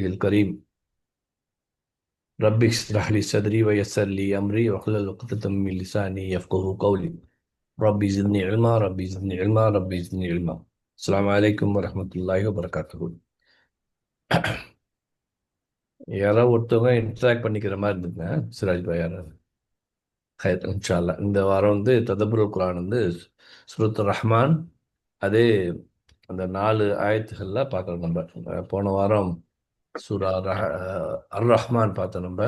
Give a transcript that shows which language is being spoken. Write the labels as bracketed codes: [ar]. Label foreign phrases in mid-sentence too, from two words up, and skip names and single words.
[ar] الكريم رب اشرح لي صدري ويسر لي أمري واحلل عقدة من لساني يفقهوا قولي ربي زدني علما ربي زدني علما ربي زدني علما. السلام عليكم ورحمة الله وبركاته. [ta] யாராவது ஒருத்தவங்க இன்ட்ராக்ட் பண்ணிக்கிற மாதிரி இருந்துங்க சிராஜ் பாய் யாராவது. [ar] خير إن شاء الله. [ta] இந்த வாரம் வந்து [ar] تدبر القرآن [ta] வந்து சூரத்து ரஹ்மான், அதே அந்த 4 ஆயத்துகள்ல பார்க்குறோம் நம்ம. போன வாரம் சூரா அர் ரஹ்மான் பார்த்தோம் நம்ம.